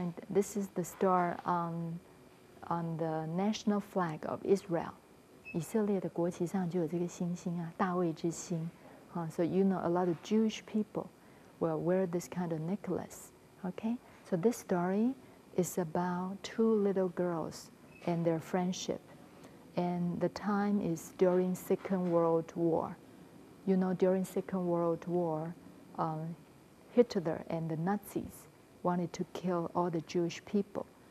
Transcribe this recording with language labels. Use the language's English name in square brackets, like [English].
[English] This is the star on the national flag of Israel. [Chinese] 以色列的国旗上就有这个星星啊，大卫之星。 [English] So you know a lot of Jewish people will wear this kind of necklace. Okay, so this story is about 2 little girls and their friendship. And the time is during Second World War. You know, during Second World War, Hitler and the Nazis wanted to kill all the Jewish people.